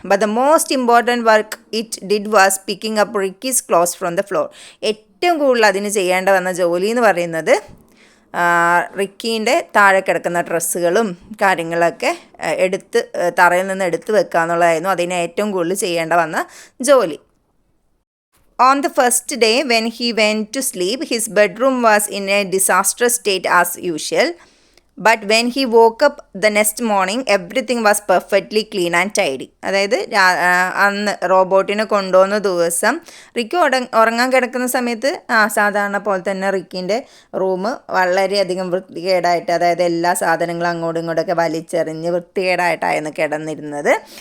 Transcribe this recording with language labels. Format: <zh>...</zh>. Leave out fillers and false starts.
<en>But the most important work it did was picking up Ricky's clothes from the floor.</en> <ml>ഏറ്റവും കൂടുതൽ അതിന് ചെയ്യേണ്ട വന്ന ജോലി എന്ന് പറയുന്നത് റിക്കീൻ്റെ താഴെ കിടക്കുന്ന ഡ്രസ്സുകളും കാര്യങ്ങളൊക്കെ തറയിൽ നിന്ന് എടുത്ത് വെക്കുക എന്നുള്ളതായിരുന്നു അതിന് ഏറ്റവും കൂടുതൽ ചെയ്യേണ്ട വന്ന ജോലി.</ml> <en>On the first day when he went to sleep, his bedroom was in a disastrous state as usual. But when he woke up the next morning everything was perfectly clean and tidy.</en> <ml>അതായത് അന്ന് റോബോട്ടിനെ കൊണ്ടുപോകുന്ന ദിവസം Ricky ഉറങ്ങാൻ കിടക്കുന്ന സമയത്ത് സാധാരണ പോലെ തന്നെ റിക്കിൻ്റെ റൂം വളരെയധികം വൃത്തികേടായിട്ട്, അതായത് എല്ലാ സാധനങ്ങളും അങ്ങോട്ടും ഇങ്ങോട്ടൊക്കെ വലിച്ചെറിഞ്ഞ് വൃത്തികേടായിട്ടായിരുന്നു കിടന്നിരുന്നത്.</ml>